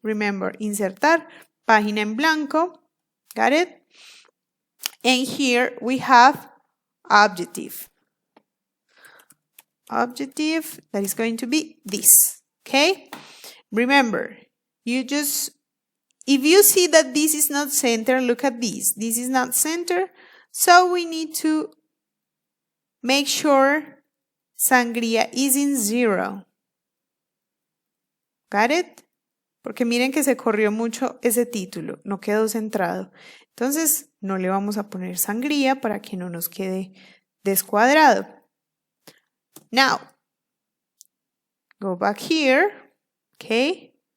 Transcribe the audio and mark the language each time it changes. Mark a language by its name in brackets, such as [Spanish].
[English] Remember, insertar, página en blanco. Got it? And here we have objective. Objective, that is going to be this. Okay? Remember, if you see that this is not center, look at this. This is not center. So we need to make sure sangría is in 0. Got it? [Spanish] Porque miren que se corrió mucho ese título, no quedó centrado. Entonces, no le vamos a poner sangría para que no nos quede descuadrado. [English] Now, go back here, okay?